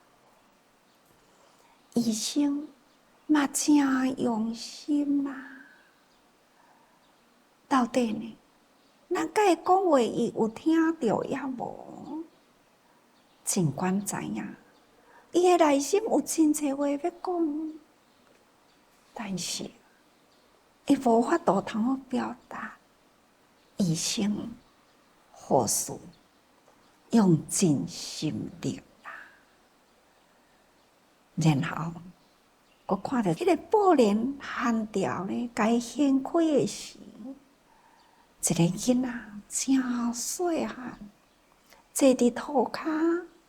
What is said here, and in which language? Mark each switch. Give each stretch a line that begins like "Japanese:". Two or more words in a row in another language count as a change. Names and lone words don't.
Min Nan Chinese: 医生嘛真用心啦，到底呢？咱甲伊讲话，伊有听到也无？尽管知影，伊的内心有真侪话要讲，但是伊无法度通表达。医生或许用尽心力。然后我看到迄个布帘hand条呢，该掀开的时，一个囡仔真细汉，坐伫涂骹，